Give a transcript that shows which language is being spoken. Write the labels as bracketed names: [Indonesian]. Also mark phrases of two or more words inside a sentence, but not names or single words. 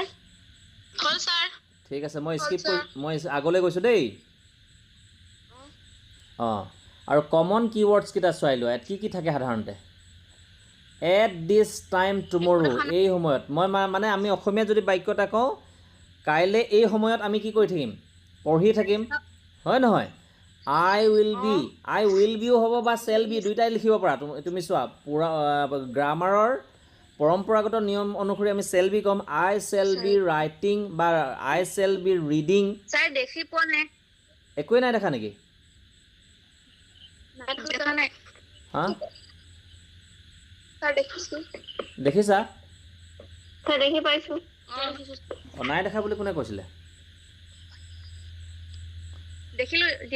[Assamese] ঠিক আছে মই আগলৈ গৈছোঁ দেই আৰু [English] common keywords [Assamese] কেইটা চাই লোৱা ইয়াত কি থাকে সাধাৰণতে এট [English] this time tomorrow [Assamese] এই সময়ত মই মানে আমি অসমীয়া যদি বাক্য এটা কওঁ কাইলৈ এই সময়ত আমি কি কৰি থাকিম পঢ়ি থাকিম হয় নহয় [English] I will be [Assamese] হ'ব বা [English] shall be [Assamese] দুইটাই লিখিব পাৰা তুমি চোৱা গ্ৰামাৰৰ পৰম্পৰাগত নিয়ম অনুসৰি আমি [English] shall be [Assamese] ক'ম [English] I shall be writing [Assamese] বা [English] I shall be reading [Assamese] স্যাৰ দেখি পোৱা নাই একোৱে নাই দেখা নেকি নাই হা স্যাৰ দেখিছো দেখিছা স্যাৰ দেখি পাইছো নাই দেখা বুলি কোনে কৈছিলে দেখিলো দিয়া